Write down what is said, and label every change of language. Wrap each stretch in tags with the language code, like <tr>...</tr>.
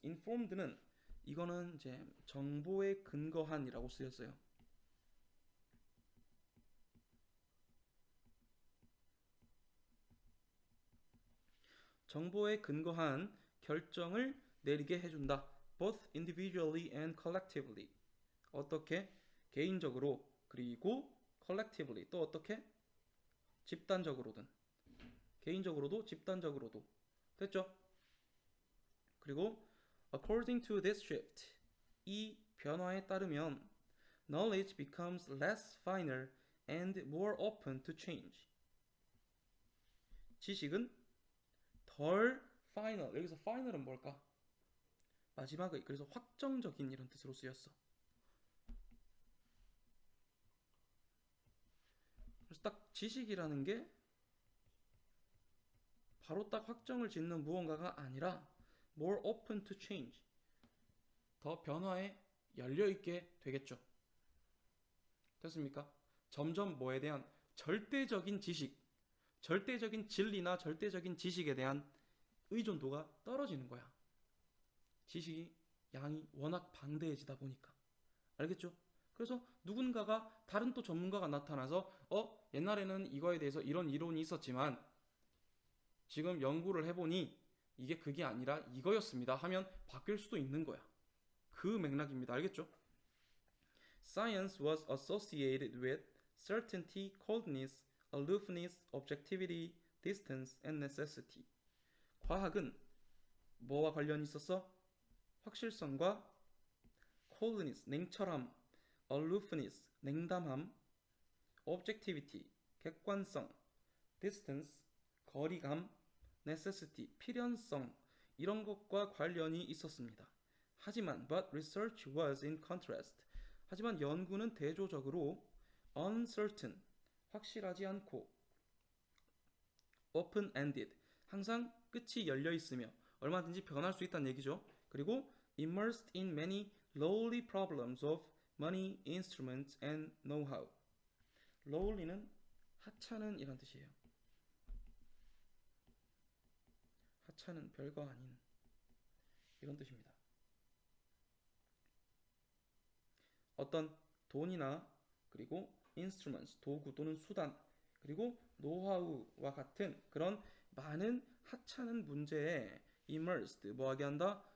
<ko>informed는 이거는 이제 정보에 근거한이라고 쓰였어요. 정보에 근거한 결정을 내리게 해준다.</ko> <en>both individually and collectively.</en> <ko>어떻게? 개인적으로 그리고 collectively. 또 어떻게? 집단적으로든. 개인적으로도 집단적으로도. 됐죠? 그리고</ko> <en>according to this shift.</en> <ko>이 변화에 따르면</ko> <en>knowledge becomes less final and more open to change.</en> <ko>지식은 덜 final. 여기서 final은 뭘까? 마지막의, 그래서 확정적인 이런 뜻으로 쓰였어. 그래서 딱 지식이라는 게 바로 딱 확정을 짓는 무언가가 아니라</ko> <en>more open to change.</en> <ko>더 변화에 열려있게 되겠죠. 됐습니까? 점점 뭐에 대한 절대적인 지식, 절대적인 진리나 절대적인 지식에 대한 의존도가 떨어지는 거야. 지식이 양이 워낙 방대해지다 보니까. 알겠죠? 그래서 누군가가 다른 또 전문가가 나타나서 옛날에는 이거에 대해서 이런 이론이 있었지만 지금 연구를 해보니 이게 그게 아니라 이거였습니다 하면 바뀔 수도 있는 거야. 그 맥락입니다. 알겠죠?</ko> <en>Science was associated with certainty, coldness, aloofness, objectivity, distance, and necessity.</en> <ko>과학은 뭐와 관련이 있었어? 확실성과 coldness, 냉철함, aloofness, 냉담함, objectivity, 객관성, distance, 거리감, necessity, 필연성 이런 것과 관련이 있었습니다.</ko> <en>하지만 but research was in contrast.</en> <ko>하지만 연구는 대조적으로 uncertain, 확실하지 않고 open-ended, 항상 끝이 열려 있으며 얼마든지 변할 수 있다는 얘기죠.</ko> <en>그리고 immersed in many lowly problems of money, instruments, and know-how.</en> <ko>lowly는 하찮은 이란 뜻이에요. 하찮은 별거 아닌 이런 뜻입니다. 어떤 돈이나 그리고 instruments, 도구 또는 수단, 그리고 노하우와 같은 그런 많은 하찮은 문제에 immersed, 뭐하게 한다?</ko>